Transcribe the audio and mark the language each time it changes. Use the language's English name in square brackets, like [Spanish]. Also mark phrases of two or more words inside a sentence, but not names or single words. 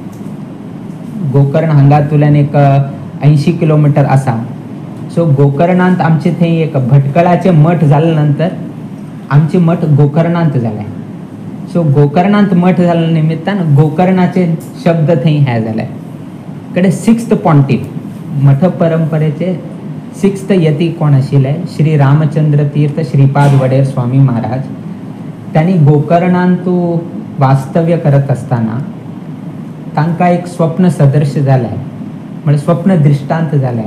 [Konkani] गोकर्ण हांगातल्यान एक 80 किलोमिटर आसा. सो गोकर्णांत आमचे थंय एक भटकळाचे मठ जाले नंतर आमचे मठ गोकर्णांत जाले. सो गोकर्णांत मठ जाल्या निमित्तान गोकर्णाचे शब्द थंय हे जाले. कडे [English] 6th pontiff [Konkani] मठ परंपरेचे 6th यती कोण आशिल्ले, श्री रामचंद्र तीर्थ श्रीपाद वडेर स्वामी महाराज. त्यांनी गोकर्णांत वास्तव्य करत असताना तांकां एक स्वप्न सदृश जालें, म्हणजे स्वप्न दृष्टांत जालें.